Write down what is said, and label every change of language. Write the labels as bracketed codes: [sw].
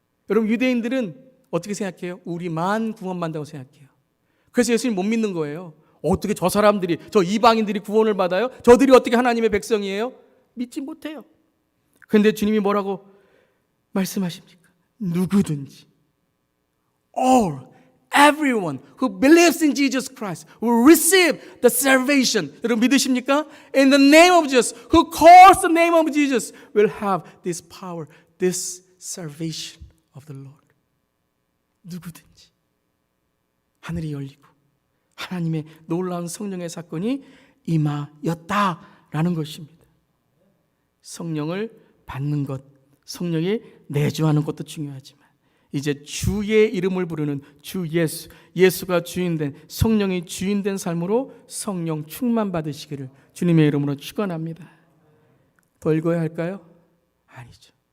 [ko] 여러분 유대인들은 어떻게 생각해요? 우리만 구원받는다고 생각해요. 그래서 예수님 못 믿는 거예요. 어떻게 저 사람들이, 저 이방인들이 구원을 받아요? 저들이 어떻게 하나님의 백성이에요? 믿지 못해요. 그런데 주님이 뭐라고 말씀하십니까? 누구든지 [en] all, everyone who believes in Jesus Christ will receive the salvation. [ko] 여러분 믿으십니까? [en] In the name of Jesus, who calls the name of Jesus will have this power, this salvation of the Lord. [ko] 누구든지 하늘이 열리고 하나님의 놀라운 성령의 사건이 임하였다라는 것입니다. 성령을 받는 것, 성령이 내주하는 것도 중요하지만 이제 주의 이름을 부르는 주 예수, 예수가 주인된 성령이 주인된 삶으로 성령 충만 받으시기를 주님의 이름으로 축원합니다. 더 읽어야 할까요? 아니죠.